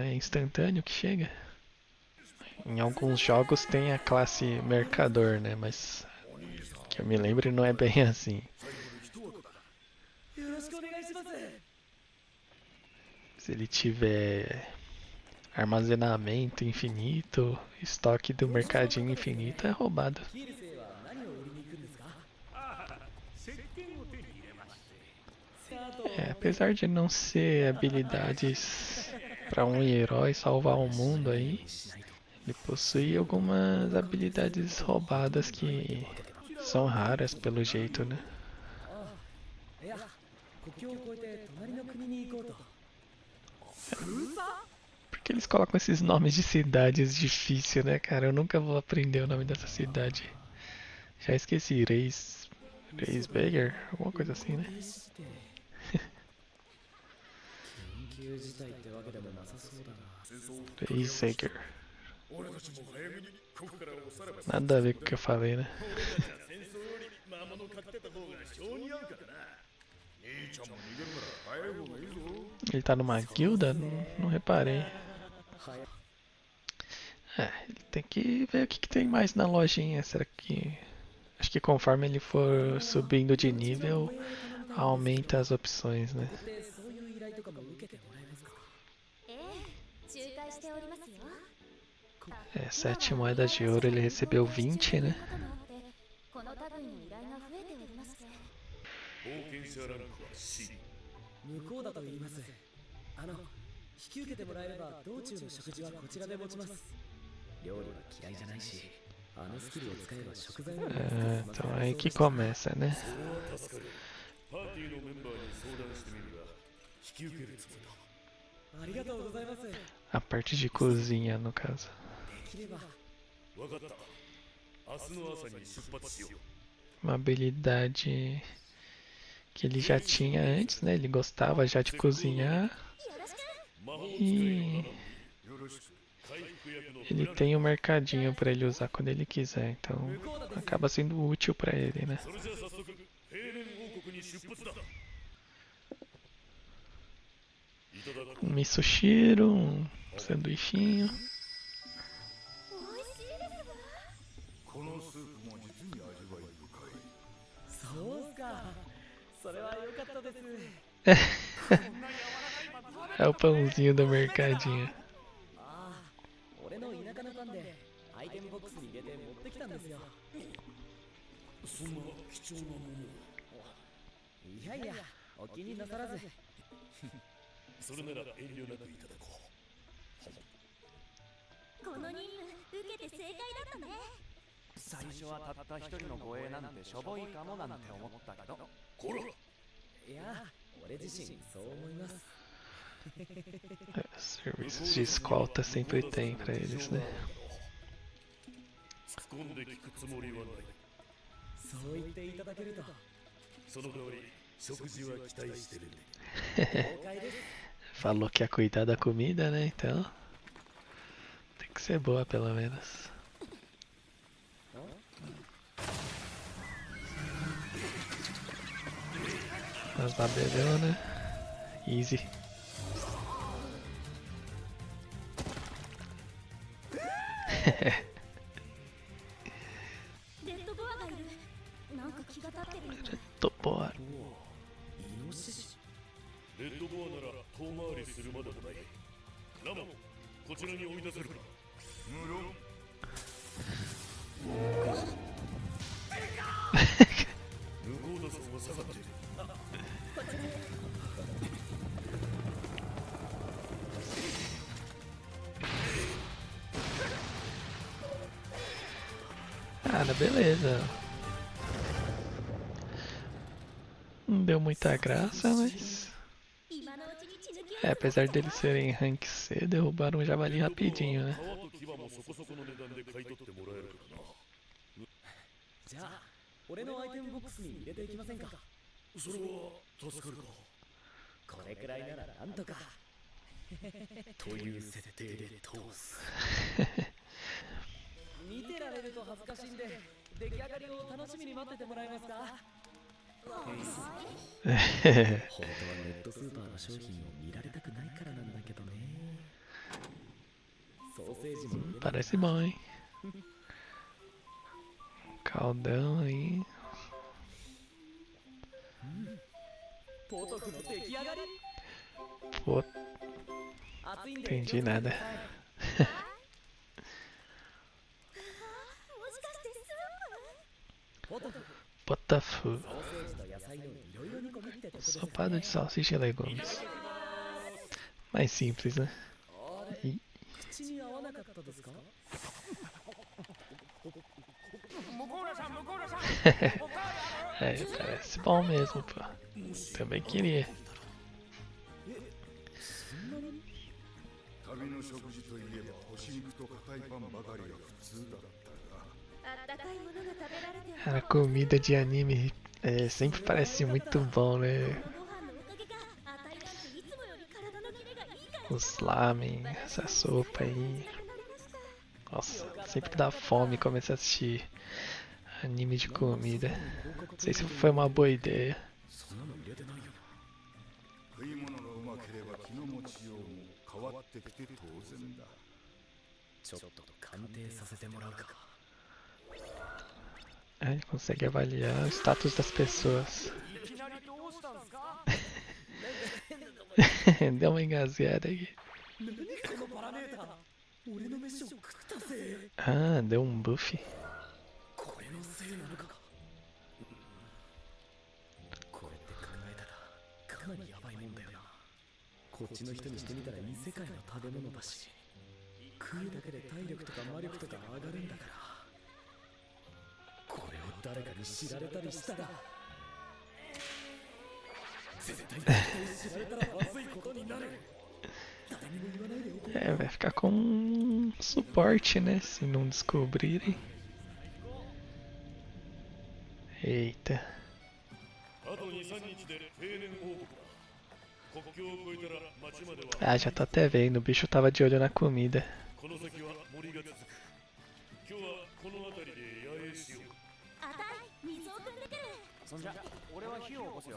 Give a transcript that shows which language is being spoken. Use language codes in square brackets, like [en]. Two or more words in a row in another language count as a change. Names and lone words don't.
[pt] É instantâneo que chega. Em alguns jogos tem a classe mercador, né? Mas que eu me lembre não é bem assim. Se ele tiver armazenamento infinito, estoque do mercadinho infinito, é roubado. [ja] キール星は何を売りに行くんですか？スカートを [pt] É, apesar de não ser habilidades para um herói salvar o mundo aí, [ja] しないと。 [pt] ele possui algumas habilidades roubadas que são raras pelo jeito, né? [ja] ああ、いや、国境を越えて隣の国に行こうと。 [pt] Por que eles colocam esses nomes de cidades difíceis, né, cara? Eu nunca vou aprender o nome dessa cidade. Já esqueci, Reisberger? Alguma coisa assim, né? [ja] 緊急事態ってわけでもなさそうだな。 [pt] Reisberger. Nada a ver com o que eu falei, né? Ele tá numa guilda? Não reparei. É, ele tem que ver o que tem mais na lojinha. Será que. Acho que conforme ele for subindo de nível, aumenta as opções, né? [ja] で、そういう依頼とかも受けてもらえますか？仲介しておりますよ。 [pt] É, 7 moedas de ouro ele recebeu 20, né? [ja] この類の依頼が増えておりまして。向こうだと言います。引き受けてもらえれば道中の食事はこちらで持ちます。料理は嫌いじゃないし、スキルを使えば食材も [pt] Então aí que começa, né? [ja] ありがとうございます。で [pt] A parte de cozinha, no caso. [ja] きれば [pt] Uma habilidade que ele já tinha antes, né? Ele gostava já de cozinhar. E ele tem um mercadinho para ele usar quando ele quiser, então acaba sendo útil para ele, né? Um misoshiro, um sanduichinho. [ja] そうっすか。それは良かったです。 [pt] É o pãozinho do mercadinho. [ja] ああ、俺の田舎のパンでアイテムボックスに入れて持ってきたんですよ。そんな貴重なものを。いやいや、お気になさらず。それなら遠慮なくいただこう。この任務受けて正解だったね。最初はたった一人の護衛なんてしょぼいかもなんて思ったけど。こら。いや、俺自身そう思います。 [pt] Serviços de escolta sempre tem pra eles, né? [ja] 突っ込んで聞くつもりはない。そう言っていただけると。その代わり食事は期待してるんで。了解です。 [pt] Falou que ia cuidar da comida, né? Então tem que ser boa pelo menos. As babelhonas. Easy. [ja] レッドボアがいる。なんか気が立ってるみたい。 [pt] Topor. [ja] イノシシ。レッドボアなら遠回りするまでもない。ラモン、こちらに追い出せるか。無論。向こうださんは下がっている。 [pt] Cara, beleza. Não deu muita graça, mas. [ja] 今のうちに血抜きを。 [pt] É, apesar deles serem rank C, derrubaram o javali rapidinho, né? [ja] 皮と牙もそこそこの値段で買い取ってもらえるからな。じゃあ、俺のアイテムボックスに入れていきませんか。それは助かるか。これくらいならなんとか。という設定で通す。見てられると恥ずかしいんで、出来上がりを楽しみに待っててもらえますか。本当はネットスーパーの商品を見られたくないからなんだけどね。ソーセージも入れて [pt] Parece bom, hein? Caldão aí. [ja] ポトフの出来上がり。 [pt] Pô, [ja] 暑いんで [pt] Entendi nada. [ja] もしかしてスポトフ [pt] Botafogo. [ja] ソーセージと野菜のいろいろ煮込みってとこですね [pt] Ensopado de salsicha e legumes. Mais simples, né? [ja] あれ [pt] E [ja] 口に合わなかったですか [pt] é, parece bom mesmo, pô. Também queria. [ja] 旅の食事といえば干し肉と硬いパンばかりが普通だったがあったかいものが食べられて [pt] A comida de anime sempre parece muito bom, né? [ja] ご飯のおかげかあたいなんていつもより体のキレがいい感じ [pt] Os lamen, essa sopa aí. [ja] になりました [pt] Nossa, sempre dá fome começar a assistir anime de comida. Não sei se foi uma boa ideia. [ja] そんなの入れてないよ食い物がうまければ気の持ちようも変わってきて当然だちょっと鑑定させてもらうか [pt] A gente consegue avaliar o status das pessoas. [ja] いきなりどうしたんすか [pt] Deu uma engasgada aqui. [ja] このパラメーター俺の飯を食ったぜ [pt] Ah, deu um buff. [ja] これのせいなのかこれって考えたらかなりヤバいもんだよなこっちの人にしてみたら異世界の食べ物だし食うだけで体力とか魔力とか上がるんだからこれを誰かに知られたりしたら絶対知られたらまずいことになる誰にも言わないでおこう [pt] É, vai ficar com um suporte, né? Se não descobrirem. Eita. [ja] あと2、3日で定年報告だ国境を越えたら町までは [pt] Ah, já tô até vendo. O bicho tava de olho na comida. [ja] この先は森が続く今日はこの辺りで野営しようあたい水を汲んでくるそんじゃ俺は火を起こすよ